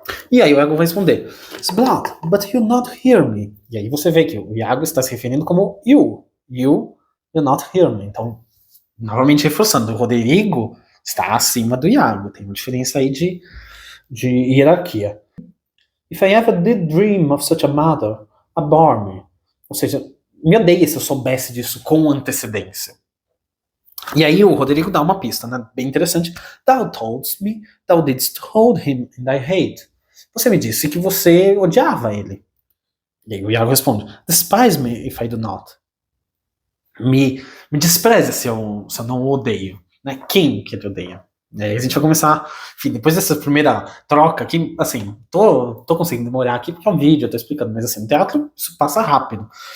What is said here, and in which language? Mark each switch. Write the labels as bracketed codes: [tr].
[pt] E aí o Iago vai responder, [en] Sblod, but you not hear me. [pt] E aí você vê que o Iago está se referindo como you. [en] You not hear me. [pt] Então, novamente reforçando, o Roderigo está acima do Iago. Tem uma diferença aí de hierarquia. [en] If I ever did dream of such a matter, abhor me. [pt] Ou seja, me odeia se eu soubesse disso com antecedência. E aí o Roderigo dá uma pista, né, bem interessante. [en] Thou toldst me, thou didst hold him in thy hate. [pt] Você me disse que você odiava ele. E aí o Iago responde, [en] despise me if I do not. [pt] Me despreza se eu não o odeio. Né? Quem que ele odeia? A gente vai começar, enfim, depois dessa primeira troca aqui, assim, tô conseguindo demorar aqui porque é um vídeo, eu tô explicando, mas assim, no teatro isso passa rápido.